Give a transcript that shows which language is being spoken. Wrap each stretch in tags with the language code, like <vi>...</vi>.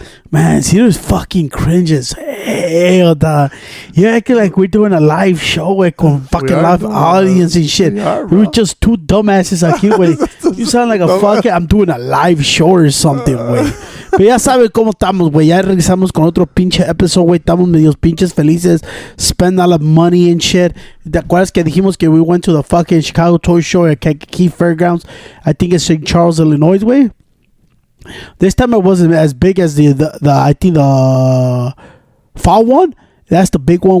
<en>Man, serious fucking cringes. Hell, dog. You're acting like we're doing a live show with fucking live audience and shit. We were just two dumbasses</en> <es>aquí, güey.</es> <en>You sound like a fucking... I'm doing a live show or something, güey.</en> <es>Pero ya saben cómo estamos, güey. Ya regresamos con otro pinche episodio, güey. Estamos medios pinches felices.</es> <en>Spend all the money and shit.</en> <es>¿Te acuerdas que dijimos que</es> <en>we went to the fucking Chicago Toy Show at Key Fairgrounds? I think it's St. Charles, Illinois, güey. This time it wasn't as big as the I think the fall one. That's the big one.</en>